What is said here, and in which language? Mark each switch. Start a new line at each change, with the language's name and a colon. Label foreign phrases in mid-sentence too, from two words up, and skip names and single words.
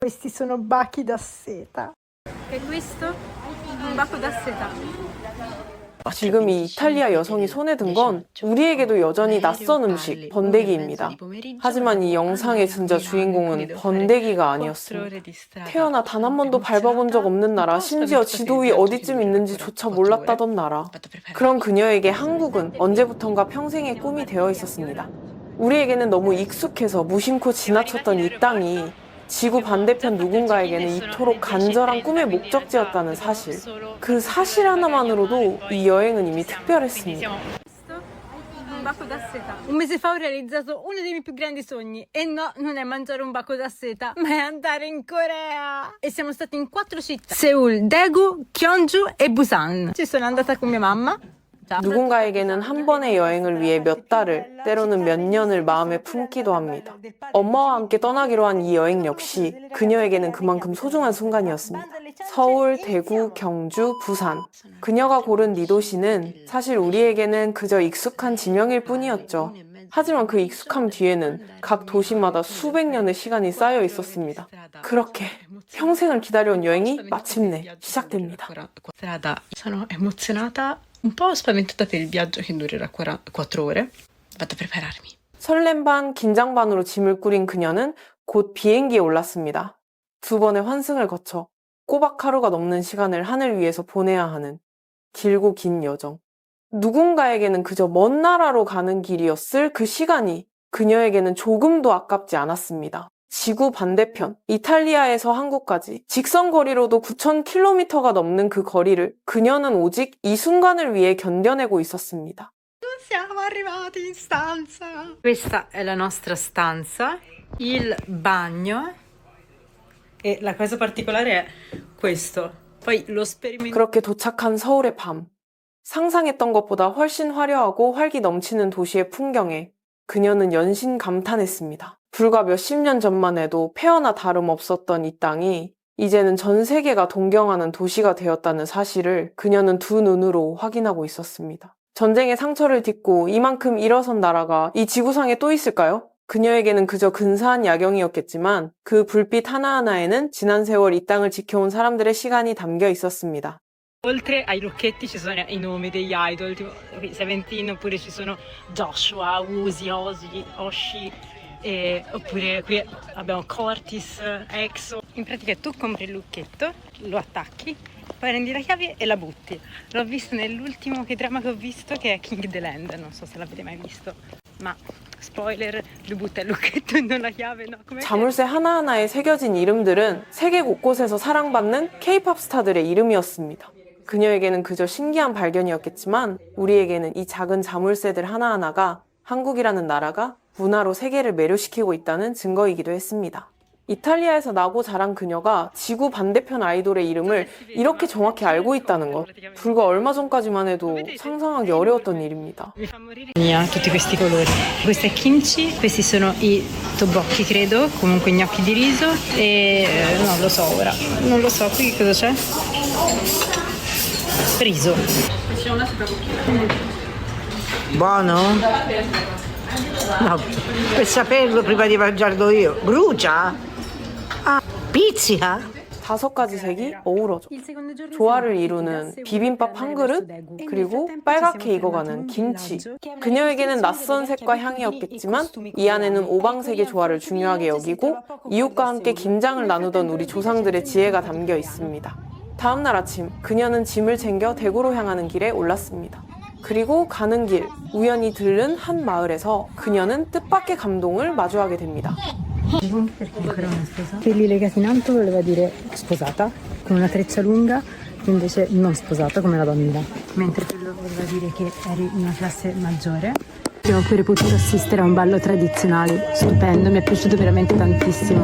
Italian: Questi sono bachi da seta. E questo? Un baco da seta.
Korean: 지금 이 이탈리아 여성이 손에 든 건 우리에게도 여전히 낯선 음식, 번데기입니다. 하지만 이 영상의 진짜 주인공은 번데기가 아니었습니다. 태어나 단 한 번도 밟아본 적 없는 나라, 심지어 지도 위 어디쯤 있는지조차 몰랐다던 나라. 그런 그녀에게 한국은 언제부턴가 평생의 꿈이 되어 있었습니다. 우리에게는 너무 익숙해서 무심코 지나쳤던 이 땅이 지구 반대편 누군가에게는 이토록 간절한 꿈의 목적지였다는 사실. 그 사실 하나만으로도 이 여행은 이미 특별했습니다.
Italian: Un baco da seta. Un mese fa ho realizzato uno dei miei più grandi sogni. E no, non è mangiare un baco da seta, ma è andare in Corea. E siamo stati in 4 città: Seul, Daegu, Gyeongju e Busan. Ci sono andata con mia mamma.
Korean: 누군가에게는 한 번의 여행을 위해 몇 달을, 때로는 몇 년을 마음에 품기도 합니다. 엄마와 함께 떠나기로 한 이 여행 역시 그녀에게는 그만큼 소중한 순간이었습니다. 서울, 대구, 경주, 부산. 그녀가 고른 이 도시는 사실 우리에게는 그저 익숙한 지명일 뿐이었죠. 하지만 그 익숙함 뒤에는 각 도시마다 수백 년의 시간이 쌓여 있었습니다. 그렇게 평생을 기다려온 여행이 마침내 시작됩니다.
Italian: Sono emozionata, un po' spaventata per il viaggio che durerà 4 ore. Vado a prepararmi.
Korean: 설렘 반, 긴장 반으로 짐을 꾸린 그녀는 곧 비행기에 올랐습니다. 2번의 환승을 거쳐 꼬박 하루가 넘는 시간을 하늘 위에서 보내야 하는 길고 긴 여정. 누군가에게는 그저 먼 나라로 가는 길이었을 그 시간이 그녀에게는 조금도 아깝지 않았습니다. 지구 반대편, 이탈리아에서 한국까지 직선 거리로도 9,000km가 넘는 그 거리를 그녀는 오직 이 순간을 위해 견뎌내고 있었습니다.
Italian: Siamo arrivati in stanza. Questa è la nostra stanza, il bagno. E la cosa particolare è questo. Poi lo sperimento.
Korean: 그렇게 도착한 서울의 밤. 상상했던 것보다 훨씬 화려하고 활기 넘치는 도시의 풍경에 그녀는 연신 감탄했습니다. 불과 몇십 년 전만 해도 폐허나 다름없었던 이 땅이 이제는 전 세계가 동경하는 도시가 되었다는 사실을 그녀는 두 눈으로 확인하고 있었습니다. 전쟁의 상처를 딛고 이만큼 일어선 나라가 이 지구상에 또 있을까요? 그녀에게는 그저 근사한 야경이었겠지만 그 불빛 하나하나에는 지난 세월 이 땅을 지켜온 사람들의 시간이 담겨 있었습니다.
Italian: Oltre ai lucchetti ci sono i nomi degli idol, tipo Seventeen, oppure ci sono Joshua, Uzi, Oshi, oppure qui abbiamo Cortis, EXO. In pratica tu compri il lucchetto, lo attacchi, poi prendi la chiave e la butti. L'ho visto nell'ultimo dramma che ho visto, che è King the Land, non so se l'avete mai visto, ma spoiler, lui butta il lucchetto e non la chiave, no?
Korean: 자물쇠 하나하나에 새겨진 이름들은 세계 곳곳에서 사랑받는 K-팝 스타들의 이름이었습니다. 그녀에게는 그저 신기한 발견이었겠지만 우리에게는 이 작은 자물쇠들 하나하나가 한국이라는 나라가 문화로 세계를 매료시키고 있다는 증거이기도 했습니다. 이탈리아에서 나고 자란 그녀가 지구 반대편 아이돌의 이름을 이렇게 정확히 알고 있다는 것. 불과 얼마 전까지만 해도 상상하기 어려웠던 일입니다.
Italian: Tutti questi colori. Questo è kimchi, questi sono i tteokbokki, credo, comunque gnocchi di riso e non lo so ora. Non lo so, qui che cosa c'è? Riso. Buono? No, per saperlo prima di mangiarlo io. Brucia? Ah, pizzica?
Korean: 5가지 색이 어우러져 조화를 이루는 비빔밥 한 그릇, 그리고 빨갛게 익어가는 김치. 그녀에게는 낯선 색과 향이었겠지만 이 안에는 오방색의 조화를 중요하게 여기고 이웃과 함께 김장을 나누던 우리 조상들의 지혜가 담겨 있습니다. 다음날 아침, 그녀는 짐을 챙겨 대구로 향하는 길에 올랐습니다. 그리고 가는 길, 우연히 들른 한 마을에서 그녀는 뜻밖의 감동을 마주하게 됩니다.
Italian: Perché ancora una sposa? Pelli legati in alto voleva dire sposata, con una treccia lunga invece non sposata come la donna. Mentre quello voleva dire che eri in una classe maggiore. Abbiamo pure potuto assistere a un ballo tradizionale, stupendo, mi è piaciuto veramente tantissimo.